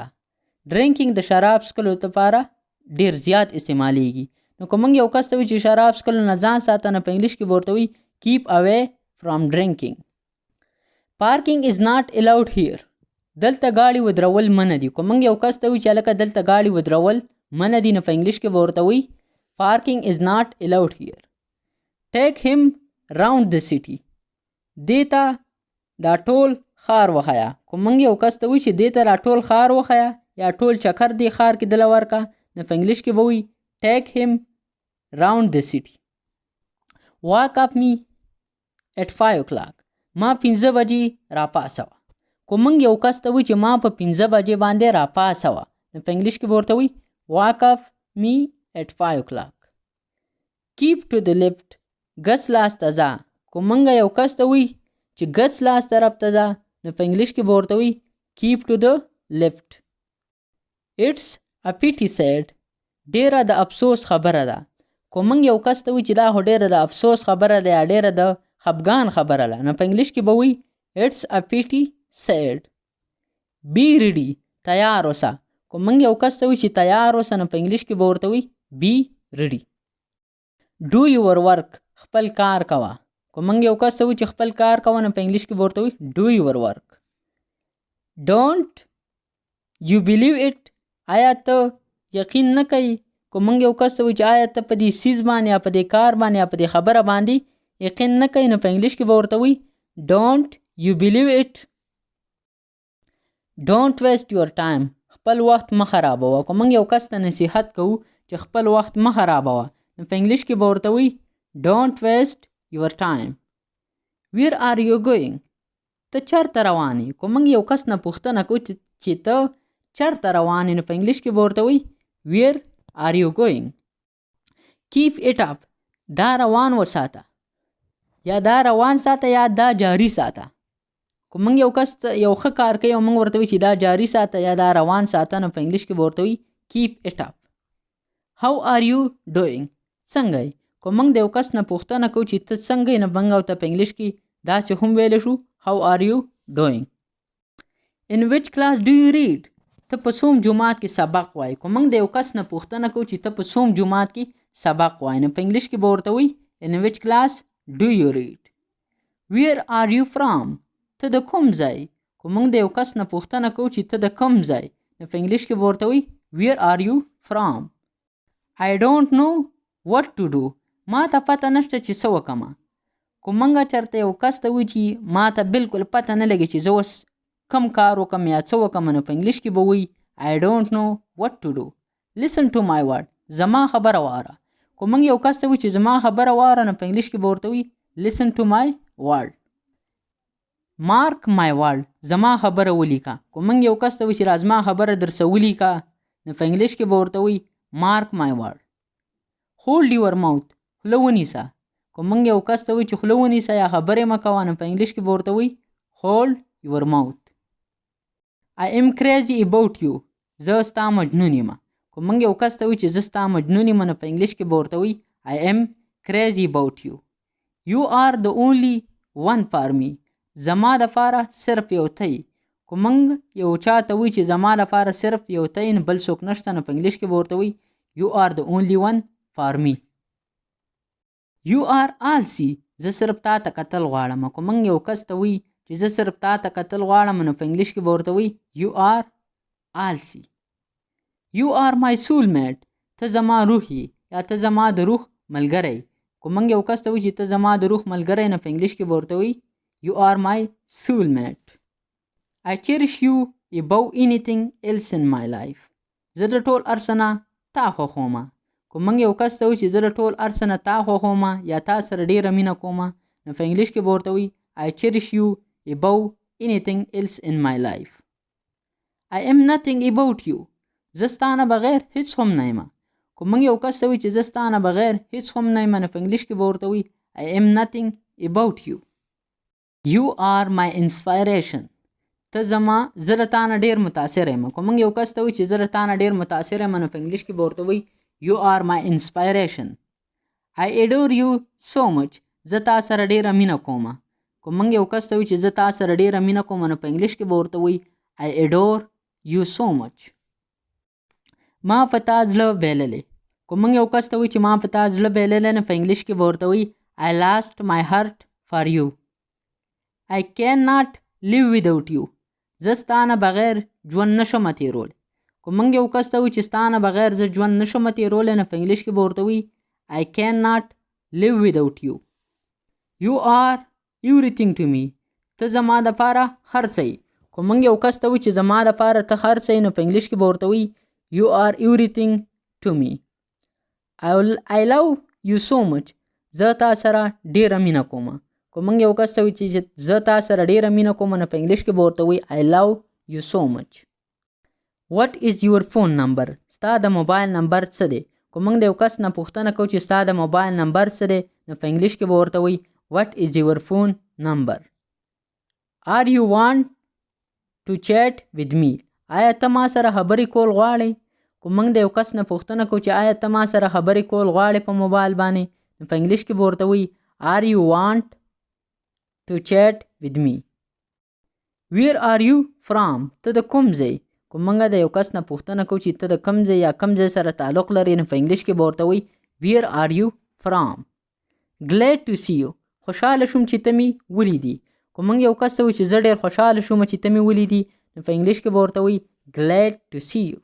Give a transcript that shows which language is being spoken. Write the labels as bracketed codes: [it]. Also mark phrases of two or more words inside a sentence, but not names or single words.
[ps] ډرینکینګ د شراب څښلو لپاره ډیر زیات استعمالیږي. نو که موږ یو کس ته وایو چې شراب څښلو نه ځان ساته نو په انګلیش کې به ورته وایي [en] keep away from drinking. Parking is not allowed here. [ps] دلته ګاډي ودرول منع دي. که موږ یو کس ته وایو چې هلکه دلته ګاډي ودرول منع دي نو په انګلیش کې به ورته وایي [en] parking is not allowed here. Take him round the city. [ps] دې ته دا ټول ښار وښیه. که موږ یو کس ته وایو چې دې ته دا ټول ښار وښیه یا ټول چکر دې ښار کې دله ورکه نو په انګلیش کې به وایي [en] take him round the city. Wake up me at 5 o'clock. [ps] ما 5 بجې راپاسوه. که موږ یو کس ته وایو چې ما په 5 بجې باندې راپاسوه نو په انګلیش کې به ورته وایي [en] wake up me at 5 o'clock. Keep to the left. [ps] ګس لاس ته ځه. که موږ یو کس ته وایي چې ګس لاس طرف ته ځه نو په انګلیش کې به ورته وایي [en] keep to the left. It's a pity said. [ps] ډیره د افسوس خبره ده. که موږ یو کس ته وایي چې دا خو ډیره د افسوس خبره ده یا ډیره د خفګان خبره ده نو په انګلیش کې به وایي [en] it's a pity said. Be ready. [ps] تیار اوسه. که موږ یو کس ته وایي چې تیار اوسه نو په انګلیش کې به ورته وایي [en] be ready. Do your work. [ps] خپل کار کوه. که موږ یو کس ته وایي چې خپل کار کوه نو په انګلیش کې به ورته وایي [en] do your work. Don't you believe it. [ps] آیا ته یقین نه کوي. که موږ یو کس ته وایي چې آیا ته په دې څیز باندې یا په دې کار باندې یا په دې خبره باندې یقین نه کوي نو په انګلیش کې به ورته وایي [en] don't you believe it. Don't waste your time. [ps] خپل وخت مه خرابوه. که موږ یو کس ته نصیحت کوو چې خپل وخت مه خرابوه نو په انګلیش کې به ورته وایي [en] don't waste your time. Where are you going. [ps] ته چېرته روان یې. که موږ یو کس نه پوښتنه کوو چې ته چرته روان یې نو په انګلیش کې به ورته وایي [en] where are you going. keep it up [ps] دا روان وساته یا دا روان ساته یا دا جاری ساته. که موږ یو کس یو ښه کار کوي او موږ ورته وایو چې دا جاری ساته یا دا روان ساته نو په انګلیش کې به ورته وایي [en] keep it up. how are you doing [ps] څنګه یې. که موږ د یو کس نه پوښتنه کوو چې ته څنګه یې نو موږ ورته په انګلیش کې داسې هم ویلی شو [en] how are you doing. in which class do you read [ps] ته په څوم جومات کې سبق وایي. که موږ د یو کس نه پوښتنه کوو چې ته په څوم جومات کې سبق وایي نو په انګلیش کې به ورته وایي [en] in which class do you read. where are you from [ps] ته د کوم ځای. که موږ د یو کس نه پوښتنه کوو چې ته د کوم ځای نو په انګلیش کې به ورته وایي [en] where are you from. I don't know what to do [ps] ما ته پته نشته چې څه وکړمه. که موږ چېرته یو کس ته وایي چې ما ته بالکل پته نه لګي چې زه اوس کم کار وکړم یا څه وکړم نو په انګلیش کې به وایي [en] I don't know what to do. listen to my word [ps] زما خبره واوره. که موږ یو کس ته وایي چې زما خبره واوره نو په انګلیش کې به ورته وایي listen to my word. [en] mark my word [ps] زما خبره ولیکه. که موږ یو کس ته وایي چې را زما خبره درسه ولیکه نو په انګلیش کې به ورته وایي [en] mark my word. hold your mouth [ps] خوله ونیسه. که موږ یو کس ته وایي چې خوله ونیسه یا خبرې مه کوه نو په انګلیش کې به ورته وایي hold your mouth. [en] I am crazy about you [ps] زه ستا مجنون یم. که موږ یو کس ته وایي چې زه ستا مجنون یم نو په انګلیش کې به ورته وایي [en] I am crazy about you. you are the only one for me [ps] زما دپاره صرف یو ته یې. که موږ یو چا ته وایي چې زما دپاره صرف یو ته یې نو بل څوک نشته نو په انګلیش کې به ورته وایي [en] you are the only one for me. you are آلسي [ps] زه صرف تا ته کتل غواړم. که موږ یو کس ته وایي چې زه صرف تا ته کتل غواړم نو په انګلیش کې به ورته وایي [en] you are آلسي. you are my soulmate [ps] ته زما روح یې یا ته زما د روح ملګری. که موږ یو کس ته وایي چې ته زما د روح ملګری نو په انګلیش کې به ورته وایي [en] you are my soulmate. I cherish you above anything else in my life [ps] زه د ټول هر څه نه تا خوښوم. که موږ یو کس ته وایي چې زه د ټول هر څه نه تا خوښوم یا تا سره ډېره مینه کوم نو په انګلیش کې به ورته وایي [en] I cherish you above anything else in my life. I am nothing about you [ps] زه ستا نه بغیر هیڅ هم نه یم. که موږ یو کس ته وایي چې زه ستا نه بغیر هیڅ هم نه یم نو په انګلیش کې به ورته وایي [en] I am nothing about you. you are my inspiration [ps] ته زما زه له تا نه ډېر متاثره یم. که موږ یو کس ته وایي چې زه له تا نه ډېر متاثره یم نو په انګلیش کې به ورته وایي [en] you are my inspiration. I adore you so much [ps] زه تا سره ډېره مینه کوم. که موږ یو کس ته وایي چې زه تا سره ډېره مینه کوم نو په انګلیش کې به ورته وایي [en] I adore you so much. [ps] ما په تا زړه بایللی. که موږ یو کس ته وایي چې ما په تا زړه بایللی نو په انګلیش کې به ورته وایي [en] I lost my heart for you. I cannot live without you [ps] زه ستا نه بغیر ژوند نشم تېرولی. که موږ یو کس ته وایي چې ستا نه بغیر زه ژوند نشم تېرولی نو په انګلیش کې به ورته وایي [en] I cannot live without you. you are everything to me [ps] ته زما دپاره هر څه یې. که موږ یو کس ته وایي چې زما دپاره ته هر څه یې نو په انګلیش کې به ورته وایي [en] you are everything to me. I love you so much [ps] زه تا سره ډېره مینه کوم. که موږ یو کس ته وایي چې زه تا سره ډېره مینه کوم نو په انګلیش کې به ورته وایي [en] I love you so much. what is your phone number [ps] ستا د موبایل نمبر څه دی. که موږ د یو کس نه پوښتنه کوو چې ستا د موبایل نمبر څه دی نو په انګلیش کې به ورته وایي [en] what is your phone number. are you want to chat with me [ps] آیا ته ما سره خبرې کول غواړې. که موږ د یو کس نه پوښتنه کوو چې آیا ته ما سره خبرې کول غواړې په موبایل باندې نو په انګلیش کې به ورته وایي [en] are you want to chat with me. where are you from [ps] ته د کوم ځای. که موږ د یو کس نه پوښتنه کوو چې ته د کوم ځای یا کوم ځای سره تعلق لري نو په انګلیش کې به ورته وایي [en] where are you from. glad to see you [ps] خوشحاله شوم چې ته مې ولیدي. که موږ یو کس ته وایي چې زه ډېر خوشحاله شوم چې ته مې ولیدي نو په انګلیش کې به ورته وایي [en] glad to see you.